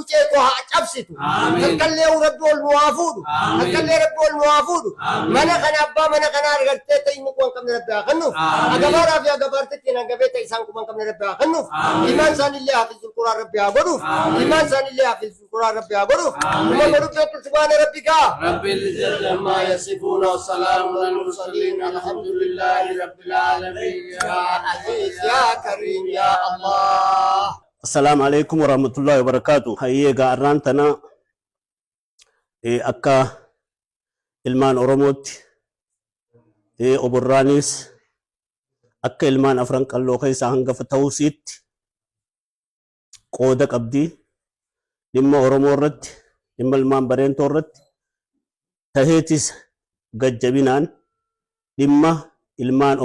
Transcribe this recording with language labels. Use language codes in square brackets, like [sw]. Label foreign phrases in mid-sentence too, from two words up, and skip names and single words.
[om] ceekoo haa cabsitu takkallee rabbi ol nu haa fuudhu takkallee rabbi ol nu haa fuudhu mana kana abbaa mana kanaa argartee ta'inni kuwan qabne rabbi haa kennuuf agabaaraa fi agabaartitti hangabee ta'e isaan kuwan qabne rabbi haa kennuuf imaan isaanillee [ar] حافظ القرآن [om] rabbi haa godhuuf imaan isaanillee [ar] حافظ القرآن [om] rabbi haa godhuuf uma godhuuf [ar] سبحان ربك رب العزة عما يصفون والسلام على المرسلين والحمد لله رب العالمين يا عزيز يا كريم يا الله. السلام عليكم ورحمة الله وبركاته. [om] Hayyee gaarraan tana akka ilmaan Oromootti oborraanis akka ilmaan afran qalloo keessaa hangafa ta'uusiitti qooda qabdi. Dhimma Oromoo irratti dhimma ilmaan bareentoo irratti taheetis gajjabinaan dhimma ilmaan